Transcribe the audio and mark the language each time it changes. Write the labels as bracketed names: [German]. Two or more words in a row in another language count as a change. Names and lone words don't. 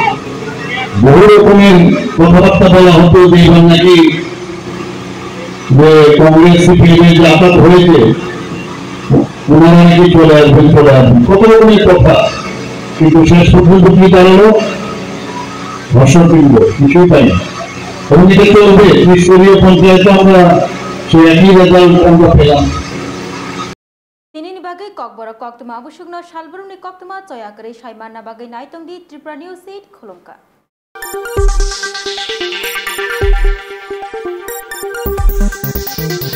[Bangla] বহু রকমের কথাবার্তা বলা হতো যে এবার নাকি যে কংগ্রেস সিপিএমের যে আঘাত হয়েছে ওনারা নাকি চলে আসবেন, কত রকমের কথা, কিন্তু শেষ পর্যন্ত কি দাঁড়ালো? ধর্ষণবিন্দু কিছুই পাই না। এবং এটা চলবে ত্রিস্তরীয় পঞ্চায়েতে আমরা সেই একই রেজাল্ট আমরা পেলাম। [Kok Borok] Ini bagai kok borok kok tuma abusukno salburung ni kok tuma coya keri saimana bagai naitong di Tripura News 8 Kolongka.